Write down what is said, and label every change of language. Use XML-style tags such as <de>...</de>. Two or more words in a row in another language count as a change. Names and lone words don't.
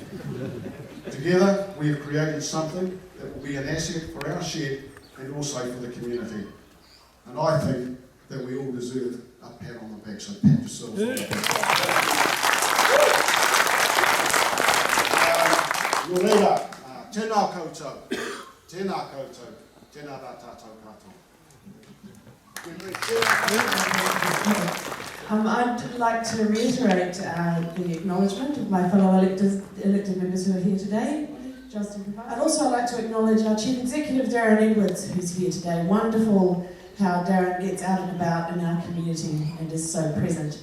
<en>Together, we have created something that will be an asset for our shed and also for the community. And I think that we all deserve a pat on the back, so pat yourselves on the back. Your leader,</en> <mi>tēnā koutou, tēnā koutou, tēnā rā tātou katoa.</mi> <en>I'd like to reiterate the acknowledgement of my fellow elected members who are here today. I'd also like to acknowledge our Chief Executive, Darren Edwards, who's here today. Wonderful how Darren gets out and about in our community and is so present.</en>